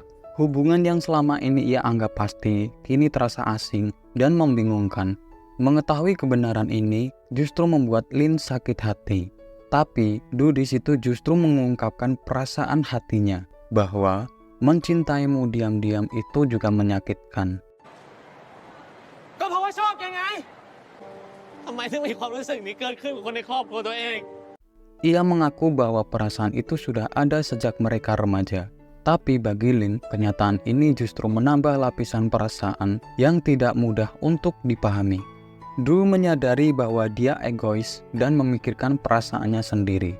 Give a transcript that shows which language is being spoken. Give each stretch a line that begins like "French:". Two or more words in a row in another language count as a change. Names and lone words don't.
Indonesian: Hubungan yang selama ini ia anggap pasti, kini terasa asing dan membingungkan. Mengetahui kebenaran ini justru membuat Lin sakit hati. Tapi Du di situ justru mengungkapkan perasaan hatinya bahwa mencintaimu diam-diam itu juga menyakitkan.
Thai: ก็เพราะว่าชอบแกไงทำไมถึงมีความรู้สึกนี้เกิดขึ้นกับคนในครอบครัวตัวเอง
Indonesian: Ia mengaku bahwa perasaan itu sudah ada sejak mereka remaja. Tapi bagi Lin, kenyataan ini justru menambah lapisan perasaan yang tidak mudah untuk dipahami. Du menyadari bahwa dia egois dan memikirkan perasaannya sendiri.